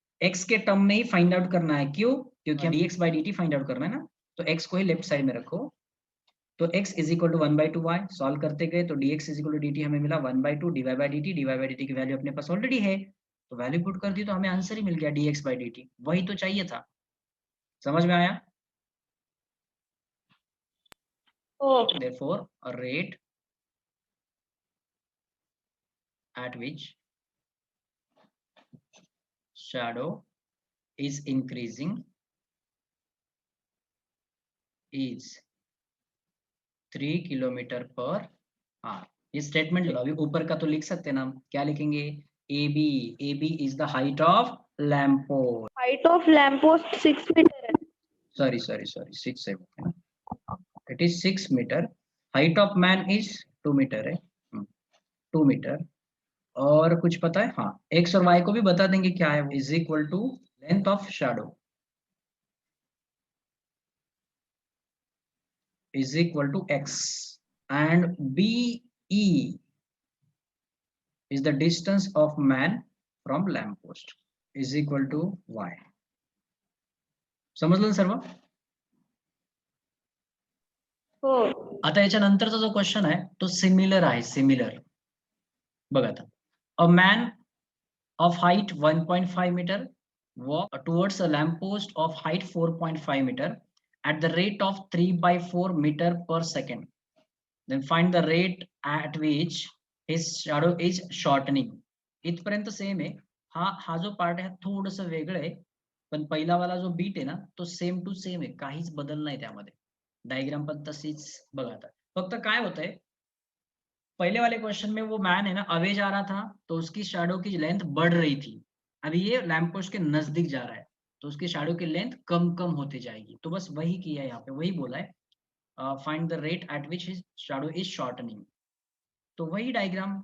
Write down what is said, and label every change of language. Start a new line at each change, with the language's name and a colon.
Hindi: x के term में ही find out करना है, क्यों, क्योंकि हम dx by dt find out करना है ना, तो x को ही लेफ्ट साइड में रखो, तो x is equal to 1/2 y, solve करते गए तो dx is equal to dt हमें मिला 1/2 dy by dt की वैल्यू अपने पास ऑलरेडी है, तो वैल्यू पुट कर दी तो हमें आंसर ही मिल गया dx by dt, वही तो चाहिए था। समझ में आया।
English: Therefore a rate at which shadow is increasing is 3 kilometre per hour.
Hindi: ये स्टेटमेंट लगा, अभी ऊपर का तो लिख सकते हैं ना, क्या लिखेंगे,
English: AB is the height of lamp post,
Hindi: height of lamp post 6 metre है।
English: sorry 6 है ना, it is 6 metre, height of man is 2 metre है, 2 मीटर।
Hindi: और कुछ पता है, हाँ x और y को भी बता देंगे क्या है,
English: Is equal to length of shadow is equal to x and BE is the distance of man from lamp post is equal to y।
Marathi: समजलं सर्व। हो आता याच्यानंतरचा जो क्वेश्चन आहे तो सिमिलर आहे, सिमिलर बघा आता,
English: A man of height 1.5 meter walk towards a lamp post of height 4.5 meter at the rate of 3/4 meter per second, then find the rate at which his shadow is shortening।
Marathi: इथपर्यंत same आहे, हा जो part आहे थोडंसं वेगळं आहे, पण पहिला वाला जो बीट आहे ना तो सेम टू सेम आहे, काहीच बदल नाही त्यामध्ये, डायग्राम पण तशीच बघा आता।
Hindi: फक्त काय होतंय, पहले वाले क्वेश्चन में वो मैन है ना अवे जा रहा था तो उसकी शैडो की लेंथ बढ़ रही थी, अभी ये लैंप पोस्ट के नजदीक जा रहा है तो उसकी शैडो की लेंथ कम कम होती जाएगी, तो बस वही किया है यहाँ पे, वही बोला है
English: find the rate at which his shadow is shortening,
Hindi: तो वही डायग्राम।